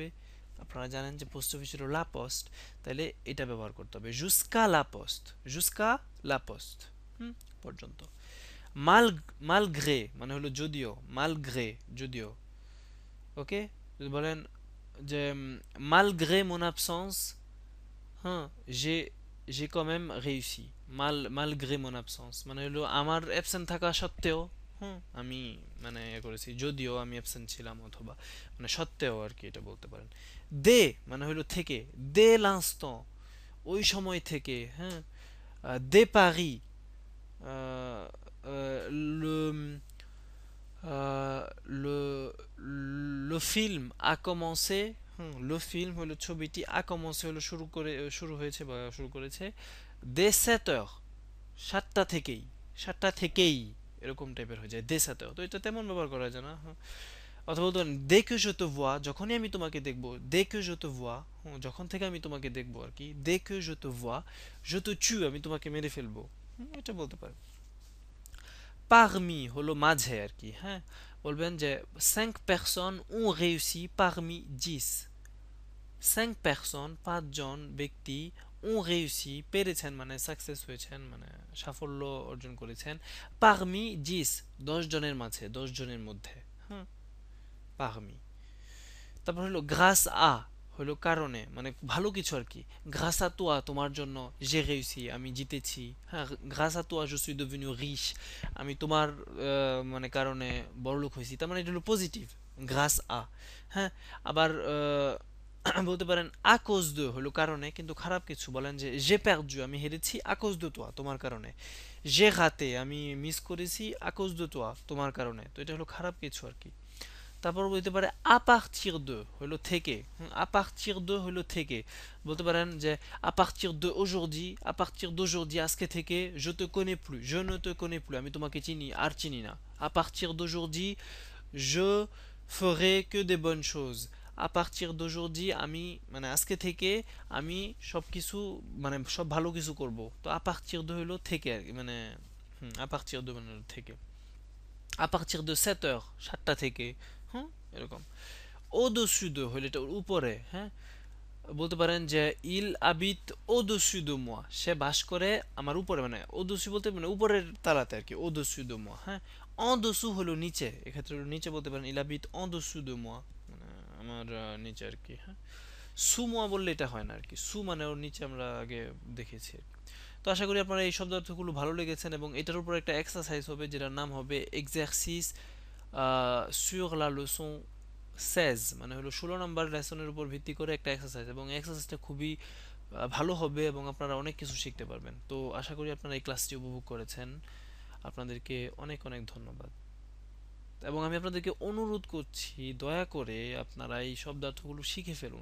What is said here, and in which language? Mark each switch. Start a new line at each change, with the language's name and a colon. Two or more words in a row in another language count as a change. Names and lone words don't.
Bangla: আপনারা জানেন যে পোস্ট অফিস হলো লা পোস্ট, তাহলে এটা ব্যবহার করতে হবে
French: jusqu'à La Poste, jusqu'à La Poste,
Bangla: পর্যন্ত। মাল মালগ্রে মানে হলো যদিও, মালগ্রে যদিও। ওকে, যদি বলেন যে
French: malgré mon absence,
Bangla: হ্যাঁ
French: j'ai quand même réussi, malgré mon absence
Bangla: মানে হলো আমার অ্যাবসেন্ট থাকা সত্ত্বেও, আমি মানে করেছি, যদিও আমি অ্যাবসেন্ট ছিলাম, অথবা মানে সত্ত্বেও আর কি, এটা বলতে পারেন। দে মানে হলো থেকে,
French: dès l'instant
Bangla: ওই সময় থেকে, হ্যাঁ
French: de Paris, le le film a commencé, le film
Bangla: হলো ছবিটি
French: a commencé
Bangla: হলো শুরু হয়েছে বা শুরু করেছে
French: dès 7 heures,
Bangla: সাতটা থেকেই, সাতটা থেকেই এরকম টাইপের হয়ে যায়
French: dès 7 heures।
Bangla: তো এটা তেমন ব্যবহার করা যায় না। অথবা বলতে পারেন
French: dès que je te vois
Bangla: যখনই আমি তোমাকে দেখব,
French: dès que je te vois,
Bangla: যখন থেকে আমি তোমাকে দেখব আর কি,
French: dès que je te vois je te tue
Bangla: আমি তোমাকে মেরে ফেলবো, এটা বলতে পারেন। parmi হলো মাঝে আর কি, হ্যাঁ বলবেন যে
French: 5 personnes ont réussi parmi 10,
Bangla: 5 personnes পাঁচজন ব্যক্তি
French: ont réussi
Bangla: পেরেছেন মানে সাকসেস হয়েছেন মানে সাফল্য অর্জন করেছেন, parmi 10 10 জনের মাঝে, 10 জনের মধ্যে, হ্যাঁ parmi। তারপর হলো
French: grâce à
Bangla: হলো কারণে মানে ভালো কিছু আর কি,
French: grâce à toi
Bangla: তোমার জন্য
French: j'ai réussi
Bangla: আমি জিতেছি, হ্যাঁ
French: grâce à toi je suis devenu riche
Bangla: আমি তোমার মানে কারণে বড়লোক হয়েছি, তার মানে এটা হলো পজিটিভ,
French: grâce à.
Bangla: হ্যাঁ আবার বলতে পারেন
French: à cause de
Bangla: হলো কারণে কিন্তু খারাপ কিছু, বলেন যে
French: j'ai perdu
Bangla: আমি হেরেছি
French: à cause de toi
Bangla: তোমার কারণে,
French: j'ai raté
Bangla: আমি মিস করেছি
French: à cause de toi
Bangla: তোমার কারণে, তো এটা হলো খারাপ কিছু আর কি। তারপর বলতে পারে
French: à partir de
Bangla: হলো থেকে,
French: à partir de
Bangla: হলো থেকে, বলতে পারেন যে
French: à partir de aujourd'hui à partir d'aujourd'hui
Bangla: আজকে থেকে
French: je te connais plus
Bangla: je ne te connais plus আমি তোমাকে চিনি আর চিনি না,
French: à partir d'aujourd'hui je ferai que des bonnes choses à partir d'aujourd'hui
Bangla: আমি মানে আজকে থেকে আমি সব কিছু মানে সব ভালো কিছু করব, তো
French: à partir de
Bangla: হলো থেকে আর কি, মানে
French: à partir de
Bangla: মানে থেকে।
French: à partir de 7 heures
Bangla: সাতটা থেকে, এরকম।
French: au-dessus de
Bangla: হলে এটা উপরে, হ্যাঁ বলতে পারেন যে
French: il habite au-dessus de moi
Bangla: সে বাস করে আমার উপরে, মানে au-dessus বলতে মানে উপরের তালাতে আর কি,
French: au-dessus de moi,
Bangla: হ্যাঁ
French: en dessous
Bangla: হলো নিচে, এক্ষেত্রে হলো নিচে বলতে পারেন
French: il habite en dessous de moi
Bangla: মানে আমার নিচে আর কি, হ্যাঁ
French: sous moi
Bangla: বললে এটা হয় না আর কি, sous মানে ওর নিচে আমরা আগে দেখেছি আর কি। তো আশা করি আপনারা এই শব্দার্থগুলো ভালো লেগেছেন এবং এটার উপর একটা এক্সারসাইজ হবে যেটার নাম হবে
French: exercice sur la leçon seize
Bangla: মানে হলো 16 নম্বর লেসনের উপর ভিত্তি করে একটা এক্সারসাইজ, এবং এক্সারসাইজটা খুবই ভালো হবে এবং আপনারা অনেক কিছু শিখতে পারবেন। তো আশা করি আপনারা এই ক্লাসটি উপভোগ করেছেন। আপনাদেরকে অনেক অনেক ধন্যবাদ, এবং আমি আপনাদেরকে অনুরোধ করছি দয়া করে আপনারা এই শব্দার্থগুলো শিখে ফেলুন।